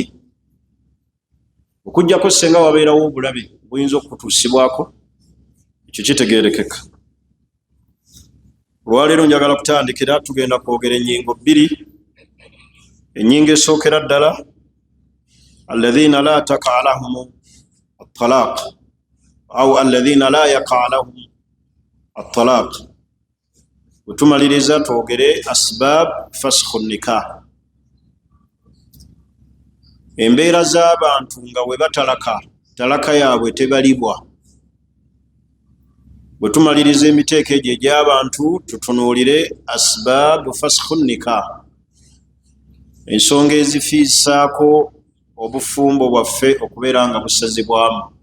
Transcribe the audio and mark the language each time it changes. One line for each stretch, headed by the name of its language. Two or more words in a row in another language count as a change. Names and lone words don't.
Ganda: Okuggyako senga wabeerawo obulabe buyinza okutuusibwako, ekyo kitegeerekeka. Olwaleero njagala kutandikira, tugenda kwogera ennyingo bbiri. Ennyingo esookera ddala
Arabic: الذين لا طاقة لهم الطلاق أو الذين لا يقع لهم الطلاق.
Ganda: Wetumaliriza twogere
Arabic: أسباب فسخ النكاح,
Ganda: embeera z'abantu nga we batalaka, talaka yaabwe tebalibwa. Wetumaliriza emiteeko egyo egy'abantu, tutunuulire
Arabic: أسباب فسخ النكاح,
Ganda: ensonga ezifiisaako obufumbo bwaffe okubeera nga busazibwamu.